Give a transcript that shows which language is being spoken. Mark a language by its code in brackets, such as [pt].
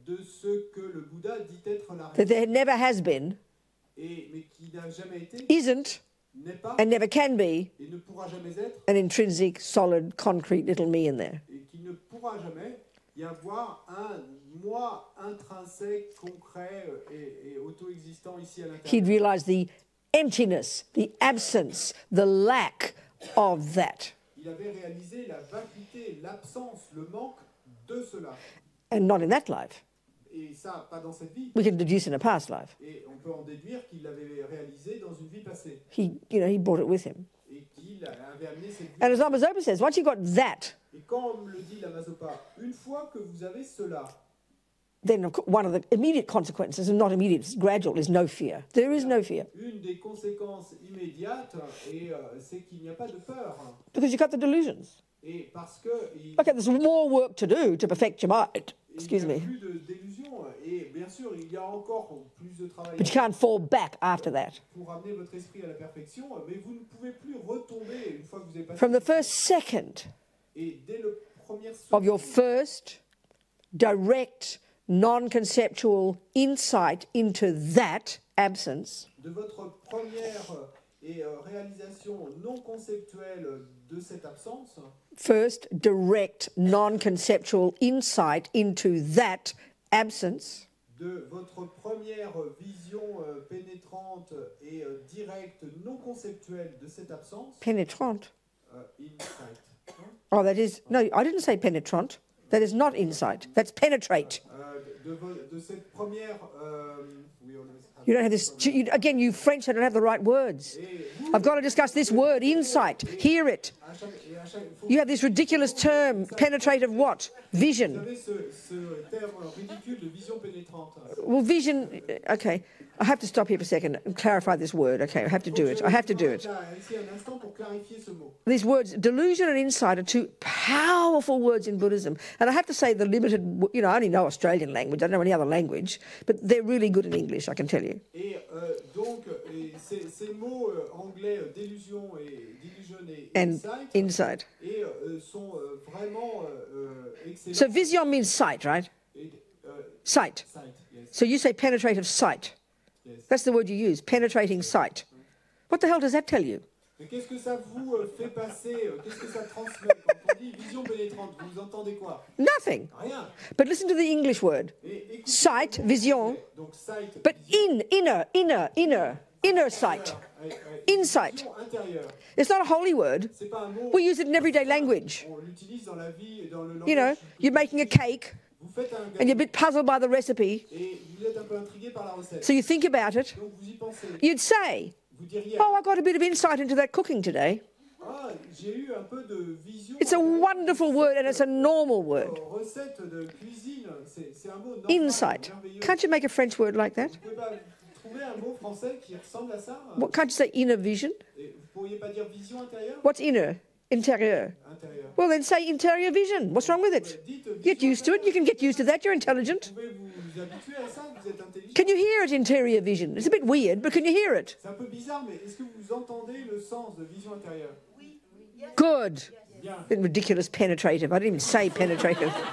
[fr] de ce que le Bouddha dit être la [en] That [fr] réalité, [en] there never has been, [fr] mais qui n'a jamais été, [en] isn't, [fr] n'est pas [en] and never can be [fr] et ne pourra jamais être, [en] an intrinsic, solid, concrete little me in there. [fr] et qui ne pourra jamais y avoir un moi intrinsèque, concret et auto-existant ici à [en] He'd [fr] l'intérieur. [en] realized the emptiness, the absence, the lack of that, [fr] Il avait réalisé la vacuité, l'absence, le manque de cela. [en] and not in that life. [fr] Et ça, pas dans cette vie. [en] We can deduce in a past life. [fr] Et on peut en déduire qu'il l'avait réalisé dans une vie passée. [en] He brought it with him. [fr] Et qu'il avait amené cette vie. [en] And as Amazopa says, once you've got that, [fr] Et comme le dit la Mazopa, une fois que vous avez cela, [en] then one of the immediate consequences, and not immediate, it's gradual, is no fear. There is no fear. [fr] une des conséquences immédiates, c'est qu'il n'y a pas de peur. [en] Because you cut the delusions. [fr] Et parce que [en] Okay, there's more work to do to perfect your mind. [fr] il [en] Excuse [fr] n'y a [en] me. [fr] plus d'illusions. Et bien sûr, il y a encore plus de travail [en] But you can't fall back after that. [fr] pour amener votre esprit à la perfection, mais vous ne pouvez plus retomber une fois que vous avez passé. [en] From the first second [fr] Et dès le premier [en] of your [fr] seconde [en] first direct, non-conceptual insight into that absence, [fr] de votre première réalisation non conceptuelle de cette absence, [en] first direct, non-conceptual insight into that absence, [fr] de votre première vision pénétrante et directe non conceptuelle de cette absence, [en] penetrant. insight. Oh, that is, no, I didn't say penetrant. That is not insight. That's penetrate. [fr] De cette première... oui, on a- [en] You don't have this, again, you French don't have the right words. I've got to discuss this word, insight. Hear it. [fr] à chaque- faut- [en] You have this ridiculous term, penetrative what? [fr] Vous Vision. avez ce terme ridicule de vision pénétrante. [en] Well, vision, okay. I have to stop here for a second and clarify this word. Okay, I have to do it. I have to do it. [fr] Ici un instant pour clarifier ce mot. [en] These words, delusion and insight, are two powerful words in Buddhism. And I have to say the limited, I only know Australian language. I don't know any other language. But they're really good in English, I can tell you. [fr] Et donc, ces mots anglais, delusion et [en] And insight, insight. [fr] et sont vraiment excellents. [en] So vision means sight, right? [fr] Et, [en] Sight. sight, yes, So you say penetrative sight. yes. That's the word you use, penetrating sight. What the hell does that tell you? [fr] Mais qu'est-ce que ça vous fait passer, qu'est-ce que ça transmet quand on dit vision pénétrante, vous entendez quoi? [en] Nothing. [fr] Rien. [en] But listen to the English word. [fr] Et écoutez, [en] Sight, vision, [fr] donc sight, [en] but inner sight, insight. [fr] vision intérieure. [en] It's not a holy word. [fr] C'est pas un mot, [en] We use it in everyday language. [fr] on l'utilise dans la vie et dans le [en] You know, [fr] langage. [en] you're making a cake [fr] Vous faites un [en] and you're a [fr] gâteau [en] bit puzzled by the recipe, [fr] et vous êtes un peu intrigué par la recette. [en] so you think about it. [fr] Donc vous y pensez. [en] You'd say, [fr] Vous diriez, [en] oh, I got a bit of insight into that cooking today. [fr] ah, j'ai eu un peu de vision. [en] It's a wonderful word and it's a normal word. [fr] Recette de cuisine, c'est un mot normal, [en] Insight. [fr] merveilleux. [en] Can't you make a French word like that? [fr] Vous pouvez pas trouver un mot français qui ressemble à ça? [en] What, can't you say inner vision? [fr] Et vous pourriez pas dire vision intérieure? [en] What's inner? Interior. [fr] Intérieure. [en] Well, then say interior vision. What's wrong with it? [fr] Dites [en] Get [fr] vision [en] used to it. You can get used to that. You're intelligent. [fr] Vous pouvez vous habituer à ça, vous êtes intelligent. [en] Can you hear it, interior vision? It's a bit weird, but can you hear it? [fr] C'est un peu bizarre, mais est-ce que vous entendez le sens de vision intérieure? [en] Good. [fr] Bien. [en] Bit ridiculous penetrative. I didn't even say penetrative.